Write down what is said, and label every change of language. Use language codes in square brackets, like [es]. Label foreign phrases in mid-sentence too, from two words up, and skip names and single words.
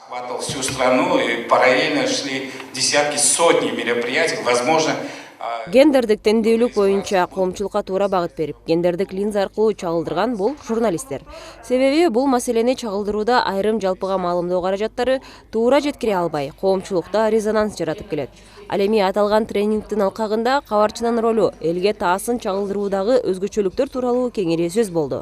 [ru] охватывал всю страну, и параллельно шли десятки, сотни мероприятий, возможно. [ky] Гендердик теңдүүлүк боюнча коомчулукка туура багыт берип, гендердик линза аркылуу чагылдырган бул журналисттер. Себеби бул маселени чагылдырууда айрым жалпыга маалымдоо каражаттары туура жеткире албай, коомчулукта резонанс жаратып келет. Ал эми аталган тренингдин алкагында кабарчынын ролу, элге таасын чагылдыруудагы өзгөчөлүктөр тууралуу кеңири сөз болду.